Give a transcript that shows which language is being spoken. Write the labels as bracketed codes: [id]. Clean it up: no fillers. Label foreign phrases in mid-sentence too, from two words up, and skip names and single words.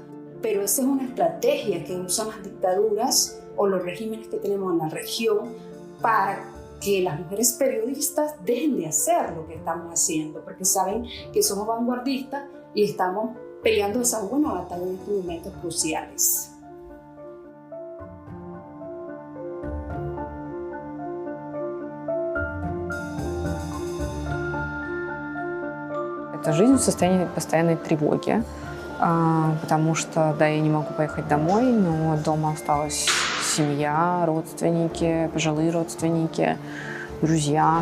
[es] Pero esa es una estrategia que usan las dictaduras o los regímenes que tenemos en la región para que las mujeres periodistas dejen de hacer lo que estamos haciendo, porque saben que somos vanguardistas y estamos peleando esa buena batalla en estos momentos cruciales. [ru] Это жизнь в состоянии постоянной тревоги, потому что, да, я не могу поехать домой, но дома осталась семья, родственники, пожилые родственники, друзья.